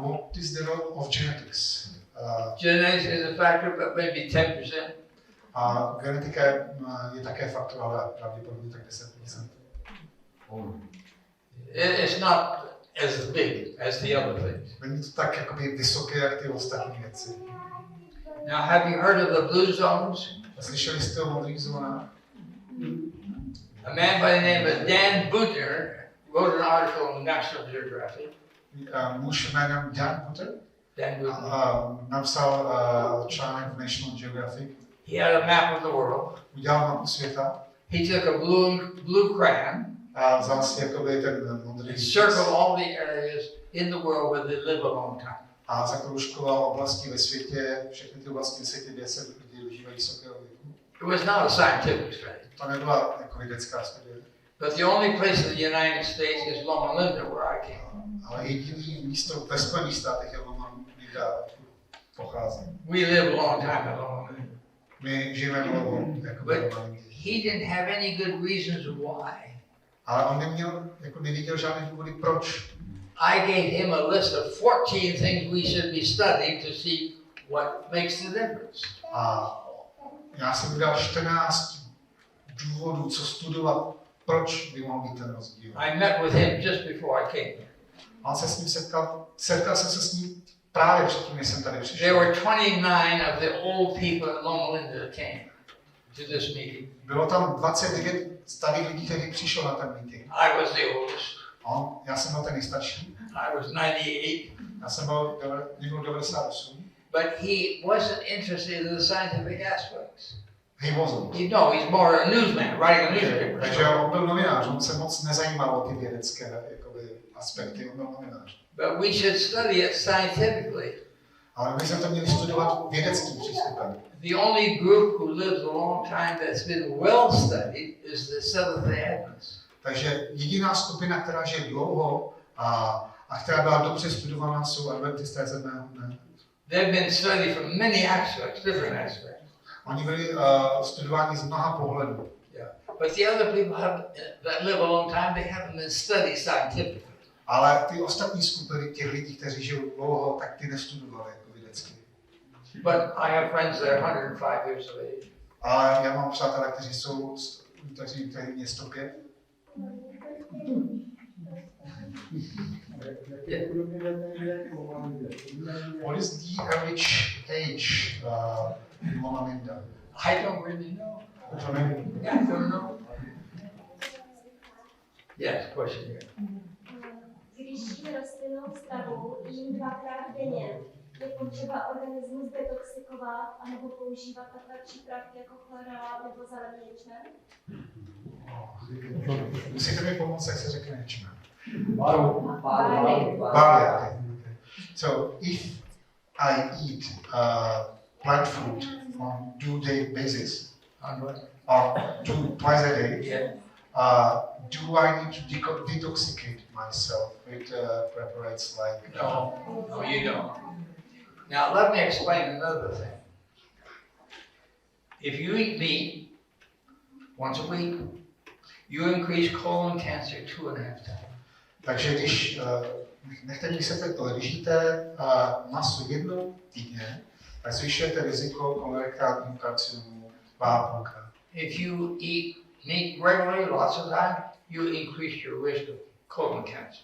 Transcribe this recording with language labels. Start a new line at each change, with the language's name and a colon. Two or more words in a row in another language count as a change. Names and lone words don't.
English: What is the role of genetics? Genetics is a factor, but maybe 10%.
Czech: A genetika je také faktor, ale pravděpodobně tak 10%.
English: It's not as big as the other things.
Czech: Není to tak jakoby vysoké, jak ty ostatní věci.
English: Now, have you heard of the blue zones?
Czech: Slyšeli jste o modrých zónách?
English: A man by the name of Dan Buettner wrote an article in National Geographic.
Czech: Muž jménem Dan Buettner napsal článek v National Geographic.
English: He had a map of the world.
Czech: Udělal mapu světa.
English: He took a blue crayon
Czech: a vzal si jakoby ten modrý
English: circled all the areas in the world where they live a long time.
Czech: A zakroužkoval oblasti ve světě, všechny ty oblasti ve světě, kde se lidi užívají vysokého věku.
English: It was not a scientific study.
Czech: To nebyla jako vědecká studie.
English: But the only place in the United States is Loma Linda, where I came.
Czech: Ale jediné místo ve Spojených státech je Loma Linda, pocházím.
English: We live a long time in Loma Linda.
Czech: My žijeme dlouho jako v Loma Lindě.
English: He didn't have any good reasons why.
Czech: Ale on neviděl žádné důvody proč.
English: I gave him a list of 14 things we should be studying to see what makes the difference.
Czech: A já jsem mu dal 14 důvodů, co studovat, proč by mohl být ten rozdíl.
English: I met with him just before I came.
Czech: A on se s ním setkal jsem se s ním právě předtím, než jsem tady přišel.
English: There were 29 of the old people in Loma Linda that came to this meeting.
Czech: Bylo tam 29 starých lidí, kteří přišel na ten meeting.
English: I was the oldest.
Czech: Já jsem byl ten nejstarší.
English: I was 98.
Czech: Já jsem byl 98.
English: But he wasn't interested in the scientific aspects. He wasn't. He's more a newsman, writing a newspaper.
Czech: Takže on byl novinář, on se moc nezajímal o ty vědecké aspekty, on byl novinář.
English: But we should study it scientifically.
Czech: Ale my jsme to měli studovat vědeckým přístupem.
English: The only group who lives a long time that's been well studied is the Seventh-day Adventists.
Czech: Takže jediná skupina, která žije dlouho a která byla dobře studovaná, jsou adventisté sedmého dne.
English: They've been studied from many aspects, different aspects.
Czech: Oni byli studováni z mnoha pohledů.
English: Yeah. But the other people that live a long time, they haven't been studied scientifically.
Czech: Ale ty ostatní skupiny těch lidí, kteří žijou dlouho, tak ty nestudovali jako vědecky.
English: But I have friends that are 105 years of age.
Czech: Ale já mám přátelé, kteří jsou takže to je město 5.
English: What is the average age in Loma Linda? I don't really know. Yeah, I don't know. Yes, question here.
Czech: Když jím rostlinnou stravu, jím 2krát denně, je potřeba organismus detoxikovat anebo používat takové přípravky jako chlorela nebo zelený ječmen? Musíte mi pomoct, jak se řekne ječmen.
English: Barley. Barley. So if I eat plant food on 2-day basis, or twice a day, do I need to detoxicate myself with preparates like? No, you don't. Now let me explain another thing. If you eat meat once a week, you increase colon cancer 2.5 times.
Czech: Takže když, nechte mi se to, když jíte maso jednou týdně, tak zvyšujete riziko kolorektálního karcinomu 2,5krát.
English: If you eat meat regularly, lots of time, you increase your risk of colon cancer.